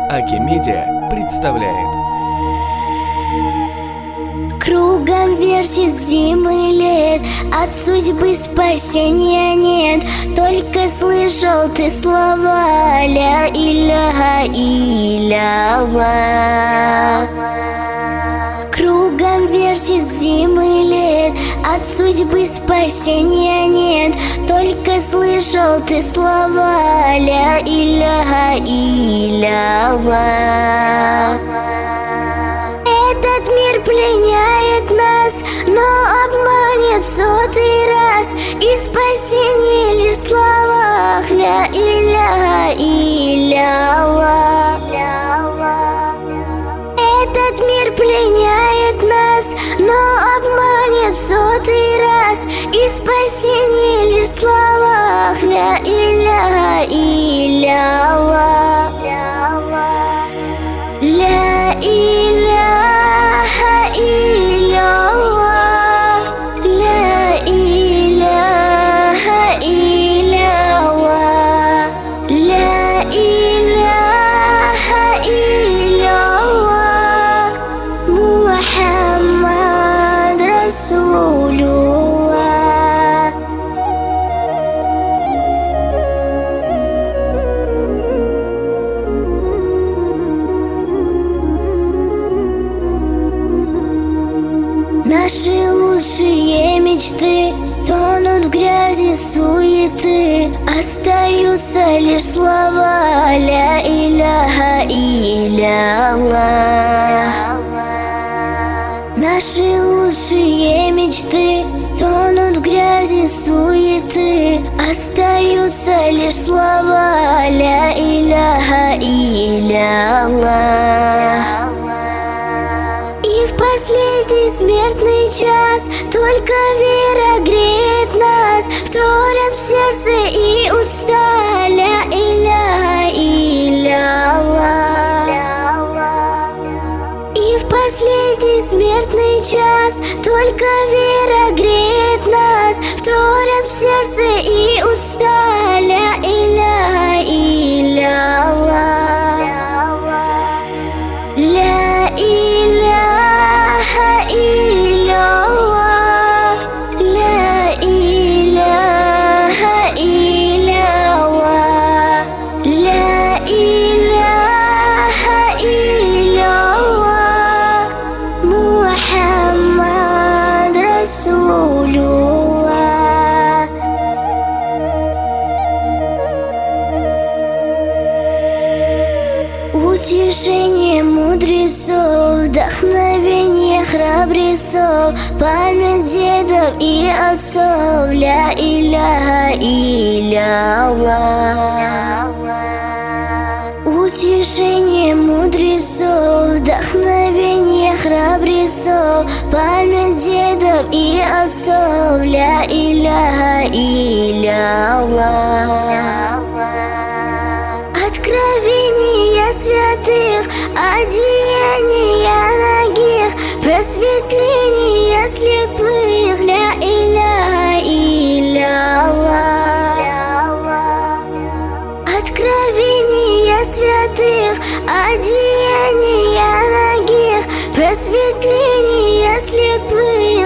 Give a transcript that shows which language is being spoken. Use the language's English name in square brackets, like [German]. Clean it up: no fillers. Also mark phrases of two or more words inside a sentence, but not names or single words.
[Russian] Акимедиа представляет. Кругом вертит зимы лет, от судьбы спасения нет. Только слышал ты слова [Arabic] لا إله إلا الله. [Russian] Кругом вертит зимы лет, от судьбы спасения нет. Только слышал ты слова [Arabic] لا إله إلا الله. [Russian] Этот мир пленяет нас, но обманет в сотый раз. И спасение лишь в словах [Arabic] لا إله إلا الله. [Russian] Этот мир пленяет нас, но обманет в сотый раз. И спасение лишь в словах [Arabic] لا إله إلا الله. لا إله إلا الله. لا إله إلا الله. لا إله إلا الله. محمد رسول الله. [Russian] Наши лучшие мечты тонут в грязи суеты. Остаются лишь слова [Arabic] لا إله إلا الله. [Russian] Наши лучшие мечты тонут в грязи суеты. Остаются лишь слова [Arabic] لا إله إلا الله. [Russian] И в последний смертный час только вера греет нас, вторят в сердце и уста [Arabic] لا إله إلا الله. [Russian] И в последний смертный час только вера греет нас, вторят в сердце и уста [Arabic] لا إله إلا الله. لا إله إلا الله. لا إله إلا الله. لا إله إلا الله. محمد رسول الله. [Russian] Утешение мудрецов, вдохновение храбрецов, память дедов и отцов [Arabic] لا إله إلا الله. [Russian] Утешение мудрецов, вдохновение храбрецов, память дедов и отцов [Arabic] لا إله إلا الله. [Russian] Откровения святых, одеяния нагих, просветление слепых [Arabic] لا إله إلا الله. [Russian] Откровения святых, одеяния нагих, просветление слепых